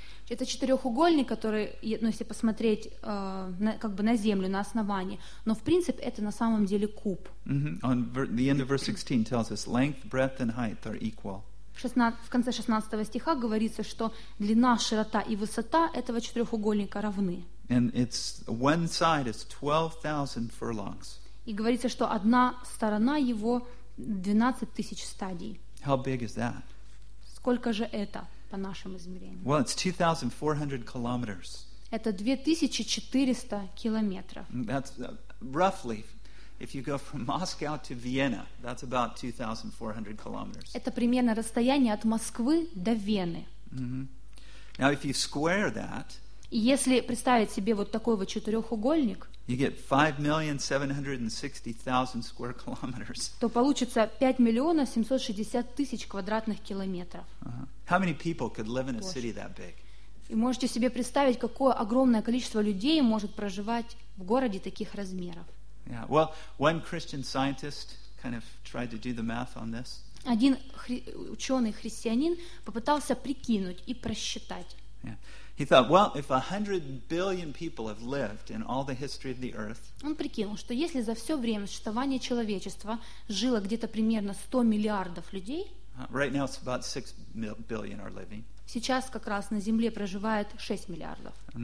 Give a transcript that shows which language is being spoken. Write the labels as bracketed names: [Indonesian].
[Russian] Это четырехугольник, который, ну, если посмотреть как бы на землю, на основании, но в принципе это на самом деле куб. Mm-hmm. [English] The end of verse 16 tells us length, breadth and height are equal. [Russian] В конце 16 стиха говорится, что длина, широта и высота этого четырехугольника равны. [English] And it's one side is 12,000 furlongs. [Russian] И говорится, что одна сторона его 12 тысяч стадий. [English] How big is that? [Russian] Сколько же это по нашим измерениям? [English] Well, it's 2,400 kilometers. [Russian] это 2400 километров. [English] That's roughly, if you go from Moscow to Vienna, that's about 2400 kilometers. [Russian] Это примерно расстояние от Москвы до Вены. [English] Now, if you square that, [Russian] если представить себе вот такой вот четырехугольник, [English] you get 5,760,000 square kilometers. [Russian] То получится 5,760,000 квадратных километров. [English] How many people could live in a city that big? [Russian] И можете себе представить, какое огромное количество людей может проживать в городе таких размеров. [English] Yeah, well, one Christian scientist kind of tried to do the math on this. [Russian] Один ученый-христианин попытался прикинуть и просчитать. [English] Yeah. He thought, well, if 100 billion people have lived in all the history of the earth, [Russian] он прикинул, что если за все время существования человечества жило где-то примерно 100 миллиардов людей, [English] right now it's about 6 billion are living. [Russian] Сейчас как раз на Земле проживает 6 миллиардов.